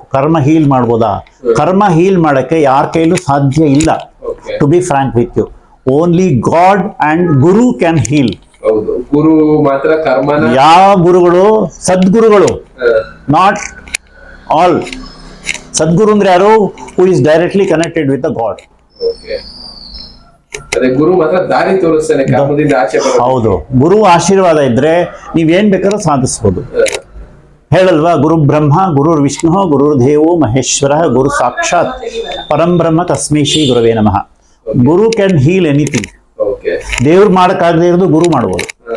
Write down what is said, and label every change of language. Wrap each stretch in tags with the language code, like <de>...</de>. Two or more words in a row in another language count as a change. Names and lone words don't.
<kn>ಕರ್ಮ ಹೀಲ್ ಮಾಡ್ಬೋದಾ? ಕರ್ಮ ಹೀಲ್ ಮಾಡಕ್ಕೆ ಯಾರ ಕೈಲೂ ಸಾಧ್ಯ ಇಲ್ಲ.</kn> <en>To be frank with you, only God and guru can heal.</en> <kn>ಗುರು ಮಾತ್ರ ಕರ್ಮನ. ಯಾವ ಗುರುಗಳು? ಸದ್ಗುರುಗಳು,</kn> <en>not all.</en> <kn>ಸದ್ಗುರು ಅಂದ್ರೆ ಯಾರು?</kn> <en>who is directly connected with the God.</en> <kn>ಗುರು ಮಾತ್ರ ದಾರಿ ತೋರಿಸ್ತಾನೆ, ಕರ್ಮದಿಂದ ಆಚೆ ಬರೋದು. ಹೌದು, ಗುರು ಆಶೀರ್ವಾದ ಇದ್ರೆ ನೀವೇನ್ ಬೇಕಾದ್ರೂ ಸಾಧಿಸಬಹುದು. ಹೇಳಲ್ವಾ,</kn> <sa>ಗುರು ಬ್ರಹ್ಮ ಗುರುರ್ ವಿಷ್ಣು ಗುರುರ್ ದೇವೋ ಮಹೇಶ್ವರ ಗುರು ಸಾಕ್ಷಾತ್ ಪರಂ ಬ್ರಹ್ಮ ತಸ್ಮೈ ಶ್ರೀ ಗುರವೇ ನಮಃ.</sa> <en>guru can heal anything.</en> <kn>ಓಕೆ. ದೇವ್ರು ಮಾಡಕ್ಕಾಗದೇ ಇರೋದು ಗುರು ಮಾಡ್ಬೋದು.</kn>